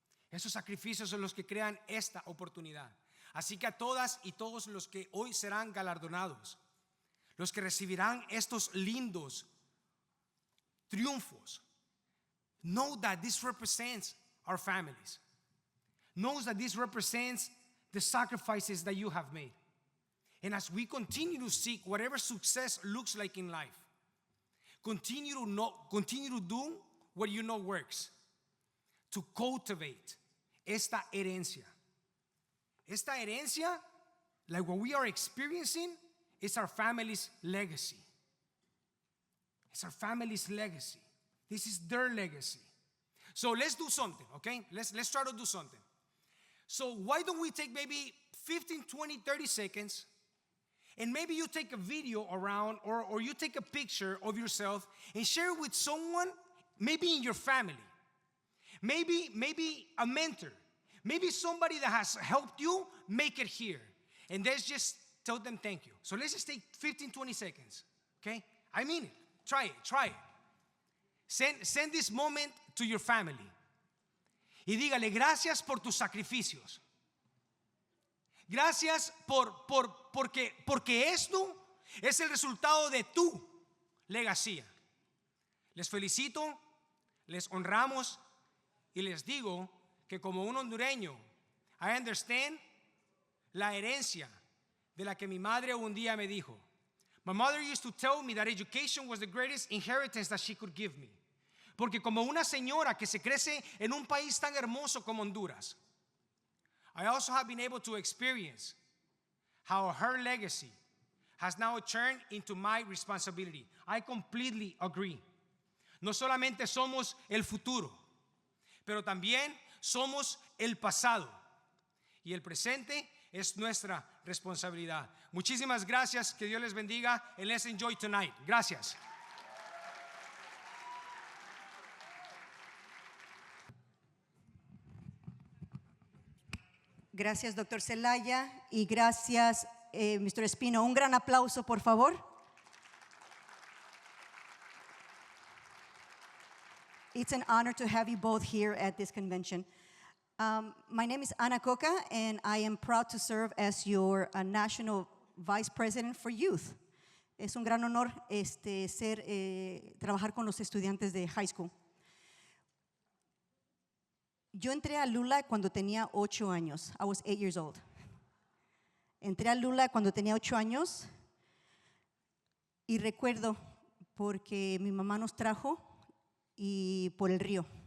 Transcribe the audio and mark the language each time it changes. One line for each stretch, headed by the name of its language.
Spanish: Esos sacrificios son los que crean esta oportunidad. Así que a todas y todos los que hoy serán galardonados, los que recibirán estos lindos triunfos,
English: know that this represents our families. Knows that this represents the sacrifices that you have made. And as we continue to seek whatever success looks like in life, continue to do what you know works, to cultivate
Spanish: esta herencia. Esta herencia,
English: like what we are experiencing, is our family's legacy. It's our family's legacy. This is their legacy. So let's do something, okay? Let's try to do something. So why don't we take maybe 15, 20, 30 seconds, and maybe you take a video around or you take a picture of yourself and share it with someone, maybe in your family, maybe a mentor, maybe somebody that has helped you make it here. And let's just tell them thank you. So let's just take 15, 20 seconds, okay? I mean it. Try it. Send this moment to your family.
Spanish: Y dígale, gracias por tus sacrificios. Gracias porque esto es el resultado de tu legacía. Les felicito, les honramos y les digo que como un hondureño,
English: I understand
Spanish: la herencia de la que mi madre un día me dijo.
English: My mother used to tell me that education was the greatest inheritance that she could give me.
Spanish: Porque como una señora que se crece en un país tan hermoso como Honduras,
English: I also have been able to experience how her legacy has now turned into my responsibility. I completely agree.
Spanish: No solamente somos el futuro, pero también somos el pasado. Y el presente es nuestra responsabilidad. Muchísimas gracias. Que Dios les bendiga.
English: And let's enjoy tonight.
Spanish: Gracias. Gracias, doctor Zelaya, y gracias, Mr. Espina. Un gran aplauso, por favor.
English: It's an honor to have you both here at this convention. My name is Coca, and I am proud to serve as your National Vice President for Youth.
Spanish: Es un gran honor trabajar con los estudiantes de high school. Yo entré a LULAC cuando tenía 8 años.
English: I was 8 years old.
Spanish: Entré a LULAC cuando tenía 8 años y recuerdo porque mi mamá nos trajo y por el río.